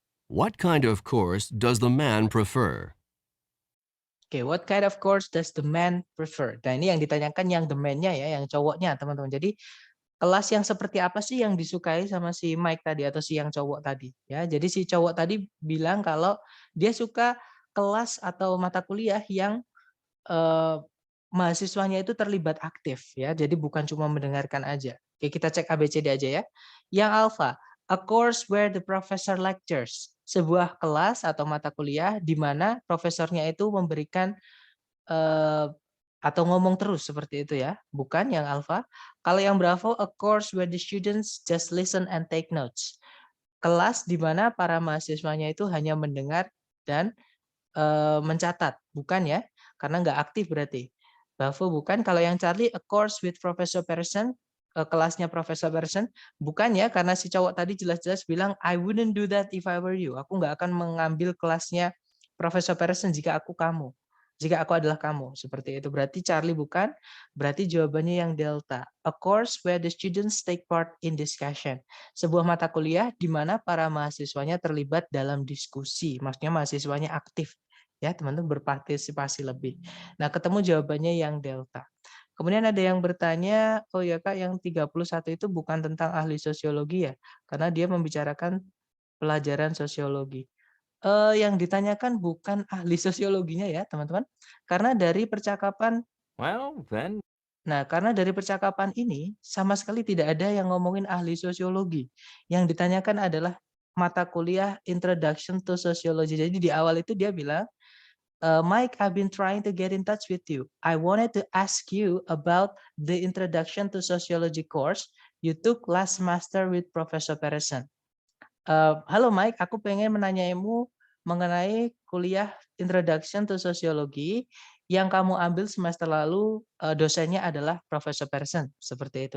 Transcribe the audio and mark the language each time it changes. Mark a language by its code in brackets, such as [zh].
[en] What kind of course does the man prefer? Oke, what kind of course does the man prefer? [id] Nah, ini yang ditanyakan yang [en] the man- [id] nya ya, yang cowoknya, teman-teman. Jadi, kelas yang seperti apa sih yang disukai sama si Mike tadi atau si yang cowok tadi? Ya, jadi si cowok tadi bilang kalau dia suka kelas atau mata kuliah yang mahasiswanya itu terlibat aktif ya. Jadi bukan cuma mendengarkan aja. Oke, kita cek ABCD aja ya. Yang alpha, [en] a course where the professor lectures. [id] Sebuah kelas atau mata kuliah di mana profesornya itu memberikan atau ngomong terus seperti itu ya. Bukan yang alpha. Kalau yang bravo, [en] a course where the students just listen and take notes. [id] Kelas di mana para mahasiswanya itu hanya mendengar dan mencatat, bukan ya? Karena nggak aktif berarti. Bravo bukan. Kalau yang Charlie, [en] a course with Professor Patterson, [id] kelasnya Professor Patterson, bukan ya? Karena si cowok tadi jelas-jelas bilang, [en] I wouldn't do that if I were you. [id] Aku nggak akan mengambil kelasnya Professor Patterson jika aku kamu. Jika aku adalah kamu, seperti itu. Berarti Charlie bukan, berarti jawabannya yang delta. [en] A course where the students take part in discussion. [id] Sebuah mata kuliah di mana para mahasiswanya terlibat dalam diskusi. Maksudnya mahasiswanya aktif. Ya, teman-teman berpartisipasi lebih. Nah, ketemu jawabannya yang delta. Kemudian ada yang bertanya, oh ya Kak, yang 31 itu bukan tentang ahli sosiologi ya? Karena dia membicarakan pelajaran sosiologi. Yang ditanyakan bukan ahli sosiologinya ya, teman-teman. Karena dari percakapan [en] Well, then, [id] karena dari percakapan ini sama sekali tidak ada yang ngomongin ahli sosiologi. Yang ditanyakan adalah mata kuliah Introduction to Sociology. Jadi di awal itu dia bilang, [en] Mike, I've been trying to get in touch with you. I wanted to ask you about the Introduction to Sociology course you took last semester with Professor Patterson. [id] Halo Mike, aku pengen menanyaimu mengenai kuliah Introduction to Sociology yang kamu ambil semester lalu, dosennya adalah Profesor Patterson, seperti itu.